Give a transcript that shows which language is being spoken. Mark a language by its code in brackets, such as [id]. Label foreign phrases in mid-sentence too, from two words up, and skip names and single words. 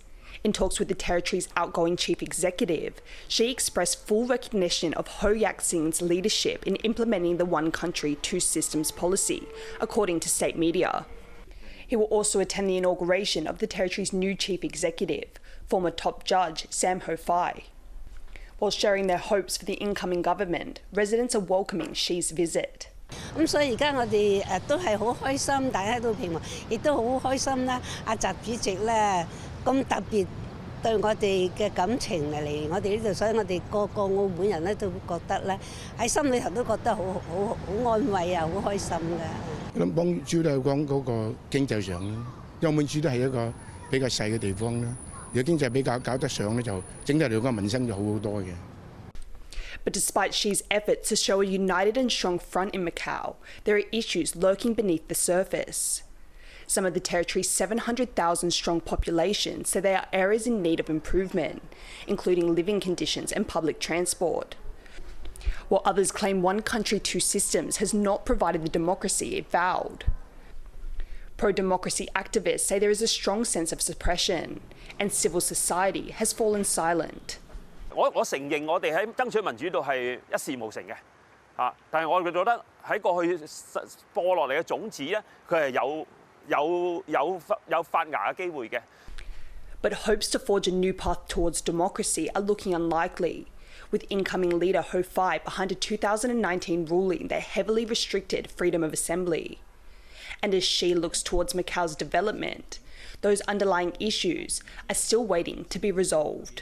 [en] In talks with the territory's outgoing chief executive, she expressed full recognition of Ho Yak-sing's leadership in implementing the one country, two systems policy, according to state media. He will also attend the inauguration of the territory's new chief executive, former top judge Sam Ho-fai. While sharing their hopes for the incoming government, residents are welcoming Xi's visit. [yue] 咁所以而家我哋都係好開心，大家都平和，亦都好開心啦。阿習主席咧咁特別對我哋嘅感情嚟我哋呢度，所以我哋個個澳門人咧都覺得咧喺心裏頭都覺得好安慰啊，好開心㗎。咁幫主要係講嗰個經濟上啦，澳門主都係一個比較細嘅地方啦。如果經濟比較搞得上咧，就整體嚟講民生就好好多嘅。 [en] But despite Xi's efforts to show a united and strong front in Macau, there are issues lurking beneath the surface. Some of the territory's 700,000 strong population say there are areas in need of improvement, including living conditions and public transport. While others claim one country, two systems has not provided the democracy it vowed. Pro-democracy activists say there is a strong sense of suppression, and civil society has fallen silent. [yue] 我承認我哋喺爭取民主度係一事無成嘅，但係我覺得喺過去播落嚟嘅種子咧，佢係有發芽嘅機會嘅。 [en] But hopes to forge a new path towards democracy are looking unlikely, with incoming leader Ho Fai behind a 2019 ruling that heavily restricted freedom of assembly. And as Xi looks towards Macau's development, those underlying issues are still waiting to be resolved.